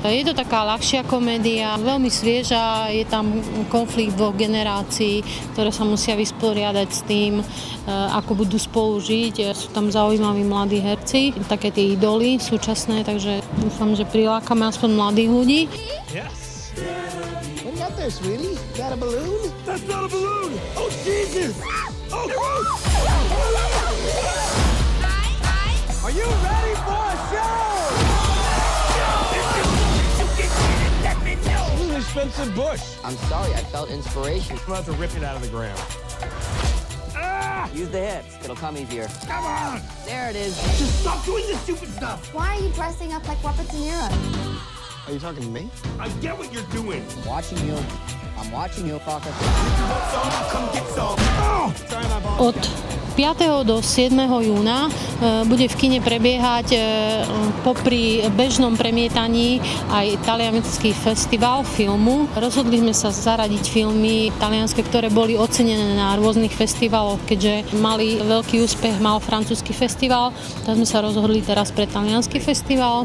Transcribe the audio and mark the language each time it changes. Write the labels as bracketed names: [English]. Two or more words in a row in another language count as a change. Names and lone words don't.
[Slovak] Je to taká ľahšia komédia, veľmi svieža, je tam konflikt dvoch generácií, ktoré sa musia vysporiadať s tým, ako budú spolu žiť. Sú tam zaujímaví mladí herci, také tie idoly súčasné, takže dúfam, že prilákame aspoň mladých ľudí. [English] Yes. What do you got there, sweetie? Got a balloon? That's not a balloon! Oh, Jesus! Oh, gross! Are you ready for a show? This is an expensive bush. I'm sorry, I felt inspiration. I'm about to rip it out of the ground. Ah! Use the hips, it'll come easier. Come on! There it is. Just stop doing this stupid stuff! Why are you dressing up like Robert De Niro? Are you talking to me? I get what you're doing. Watching you. I'm watching you, Parker. [Slovak] Od 5. do 7. júna bude v kine prebiehať popri bežnom premietaní aj taliansky festival filmu. Rozhodli sme sa zaradiť filmy talianske, ktoré boli ocenené na rôznych festivaloch, keďže mali veľký úspech, mal francúzsky festival, tak sme sa rozhodli teraz pre taliansky festival.